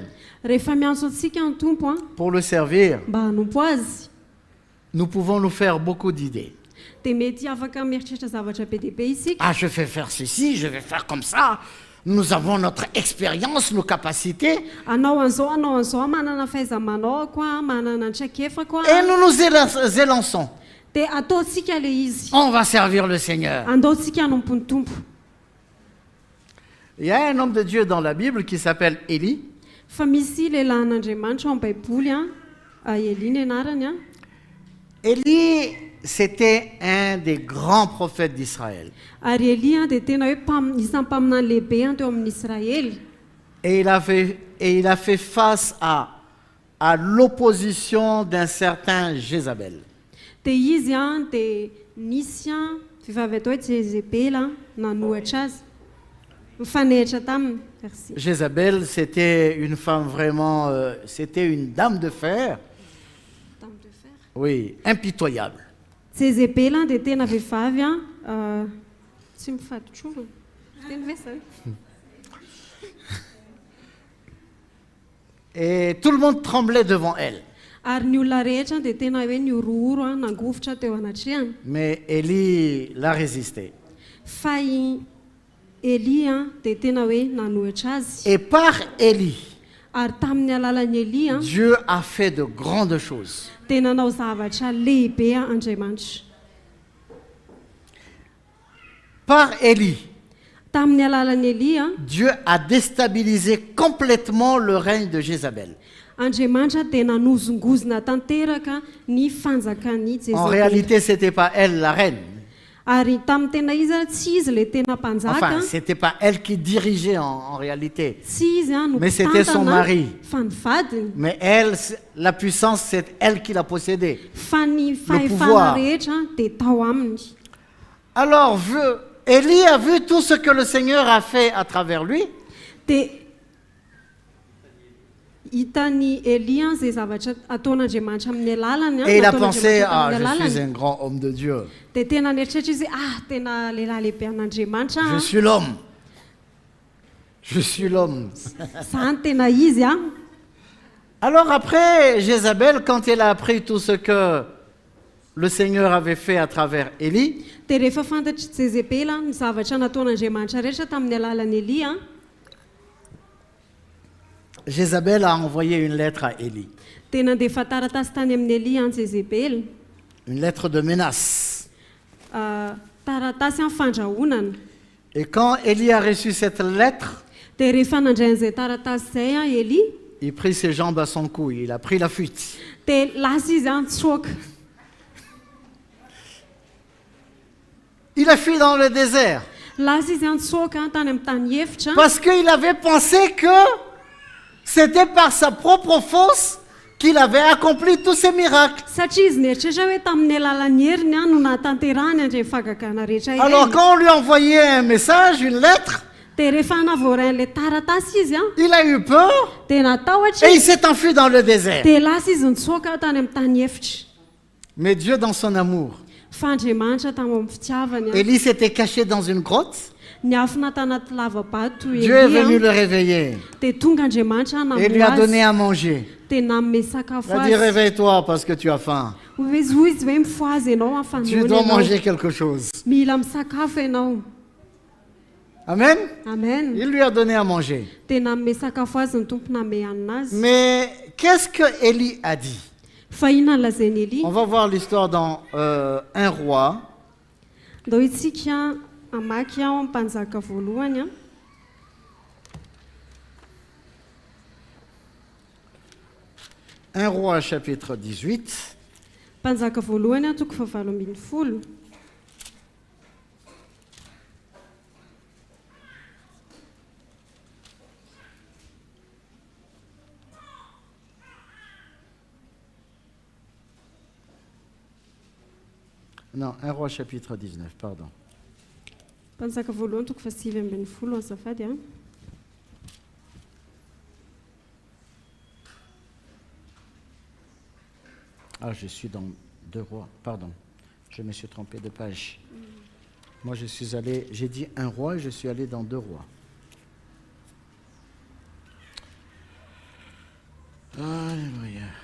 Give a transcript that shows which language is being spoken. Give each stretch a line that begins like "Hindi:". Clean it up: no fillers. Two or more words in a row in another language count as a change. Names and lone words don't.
Malagasy: Rehefa miantso antsika ny tompo
French: pour le servir,
Malagasy: mba hanompo azy,
French: nous pouvons nous faire beaucoup d'idées.
Malagasy: dia mety afaka mieritreritra zavatra be dia be isika.
French: Ah, je vais faire ceci, je vais faire comme ça. Nous avons notre expérience, nos capacités.
Malagasy: Anao an'izao manana fahaiza-manao manana ny traikefako
French: Et nous nous élançons.
Malagasy: dia ataontsika le izy,
French: On va servir le Seigneur.
Malagasy: andaontsika hanompo ny tompo.
French: Il y a un homme de Dieu dans la Bible qui s'appelle Élie.
Malagasy: Fa misy lehilahin'Andriamanitra ao amin'ny baiboly Élie ny anarany
French: Élie, c'était un des grands prophètes d'Israël.
Malagasy: ary Élie dia tena hoe isan'ny mpaminany lehibe teo amin'ny Israely.
French: Et il a fait face à l'opposition d'un certain Jézabel.
Malagasy: Dia izy dia nisy vehivavy atao hoe Jezebela nanohatra azy, mifanehitra taminy.
French: Merci. Jézabel, c'était une femme vraiment, c'était une dame de fer, Dame de fer. oui, impitoyable.
Malagasy: Jezebela dia tena vehivavy tsy mifatotrova. Teny ve zany?
French: Et tout le monde tremblait devant elle.
Malagasy: Ary ny olona rehetra dia tena hoe niorohoro nangofotra teo anatrehany.
French: Mais Élie l'a résisté.
Malagasy: Fa i Élie dia tena hoe nanohitra azy.
French: Et par Élie,
Malagasy: Ary tamin'ny alalan'ny Elia
French: Dieu a fait de grandes choses.
Malagasy: tena nanao zavatra lehibe Andriamanitra.
French: Par Élie,
Malagasy: Tamin'ny alalan'ny Elia
French: Dieu a déstabilisé complètement le règne de Jézabel.
Malagasy: Andriamanitra dia nanozongozona tanteraka ny fanjakan'ny En Jezabel.
French: réalité, ce n'était pas elle la reine.
Malagasy: Ary tamin'ny tena izy tsy izy le tena mpanjaka,
French: Enfin, ce n'était pas elle qui dirigeait en réalité.
Malagasy: tsy izy no
French: Mais c'était son mari.
Malagasy: fa ny vadiny,
French: Mais elle, la puissance, c'est elle qui l'a possédée.
Malagasy: fa ny
French: pouvoir.
Malagasy: fahefana rehetra dia tao aminy.
French: Alors, Élie a vu tout ce que le Seigneur a fait à travers lui.
Malagasy: Dia hitany Elia izay zavatra ataon'Andriamanitra amin'ny alalany,
French: Et il a
Malagasy: nataon'Andriamanitra
French: pensé,
Malagasy: tamin'ny
French: je
Malagasy: alalany.
French: suis un grand homme de Dieu.
Malagasy: Dia tena nieritreitra izy tena lehilahy lehibe an'Andriamanitra
French: Je suis l'homme. Je suis l'homme.
Malagasy: zany tena izy
French: Alors après, Jézabel, quand elle a appris tout ce que le Seigneur avait fait à travers Élie,
Malagasy: dia rehefa fantatry Jezebela ny zavatra nataon'Andriamanitra rehetra tamin'ny alalan'ny Elia,
French: Jézabel a envoyé une lettre à Élie.
Malagasy: dia nandefa taratasy tany amin'ny Elia any Jezebel,
French: Une lettre de menace.
Malagasy: taratasy amin'ny fandrahonana.
French: Et quand Élie a reçu cette lettre,
Malagasy: Dia rehefa nandray an'izay taratasy izay Elia,
French: il prit ses jambes à son cou. Il a pris la fuite.
Malagasy: dia lasa izy tsoaka.
French: Il a fui dans le désert.
Malagasy: Lasa izy tsoaka tany amin'ny tany efitra,
French: Parce qu'il avait pensé que c'était par sa propre force qu'il avait accompli tous ces miracles.
Malagasy: satria izy nieritreritra hoe tamin'ny alalan'ny heriny no nahatanterahany andreny fagagana rehetra
French: Alors
Malagasy: ireny.
French: quand on lui a envoyé un message, une lettre,
Malagasy: Dia rehefa navoarain'ilay taratasy izy
French: il a eu peur
Malagasy: dia natahotra
French: et il
Malagasy: izy,
French: s'est enfui dans le désert.
Malagasy: dia lasa izy nitsoaka tany amin'ny tany efitra.
French: Mais Dieu, dans son amour,
Malagasy: Fa Andriamanitra tamin'ny fitiavany
French: Élie s'était caché dans une grotte.
Malagasy: niafina tanaty lavabato
French: Dieu est venu
Malagasy: Elia,
French: le réveiller
Malagasy: dia tonga Andriamanitra
French: et lui a donné
Malagasy: namoazy
French: à manger.
Malagasy: dia nanome sakafo
French: Il a dit,
Malagasy: azy.
French: réveille-toi parce que tu as faim.
Malagasy: Izy hoy izy hoe mifoazy ianao
French: Tu dois manger quelque chose.
Malagasy: mila misakafo ianao. Amen. Amen.
French: Il lui a donné à manger.
Malagasy: Dia nanome sakafo azy ny tompo name hanina azy.
French: Mais qu'est-ce que Élie a dit?
Malagasy: Fa inona ny lazainy Elia?
French: On va voir l'histoire dans 1 roi.
Malagasy: Ndao itsika amaky ao amin'ny mpanjaka voalohany
French: 1 roi chapitre 18.
Malagasy: mpanjaka voalohany toko fahavalo ambin'ny folo.
French: Non, 1 roi chapitre 19, pardon.
Malagasy: Mpanjaka voalohany toko fasivy ambin'ny folo azafady
French: Ah, je suis dans 2 rois, pardon. Je me suis trompé de page. Moi, j'ai dit 1 roi et je suis allé dans 2 rois. Alléluia.